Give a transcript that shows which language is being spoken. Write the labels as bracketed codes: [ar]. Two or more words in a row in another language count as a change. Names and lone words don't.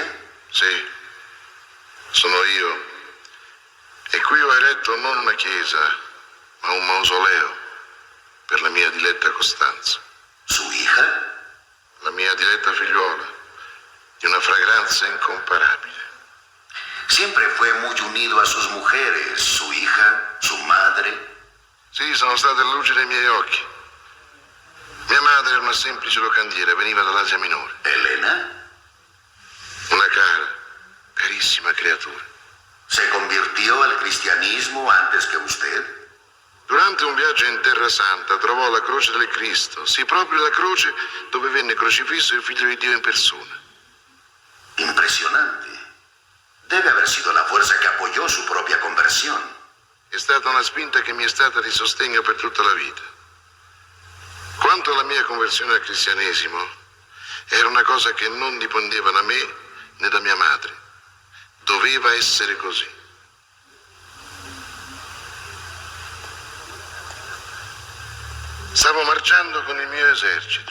[it] Sì, sono io. E qui ho eretto non una chiesa, ma un mausoleo per la mia diletta Costanza. [es] ¿Su hija? [it] La mia diletta figliuola, di una fragranza incomparabile. [es] Siempre fue muy unido a sus mujeres, su hija, su madre. [it] Sì, sono state la luce dei miei occhi. Mia madre era una semplice locandiera, veniva dall'Asia Minore. [es] ¿Elena? [it] Una cara, carissima creatura. [es] ¿Se convirtió al cristianismo antes que usted? [it] Durante un viaggio in Terra Santa trovò la croce del Cristo, sì, proprio la croce dove venne crocifisso il Figlio di Dio in persona. [es] Impresionante. Debe haber sido la fuerza que apoyó su propia conversión. [it] È stata una spinta che mi è stata di sostegno per tutta la vita. Quanto alla mia conversione al cristianesimo, era una cosa che non dipendeva da me né da mia madre. Doveva essere così. Stavo marciando con il mio esercito.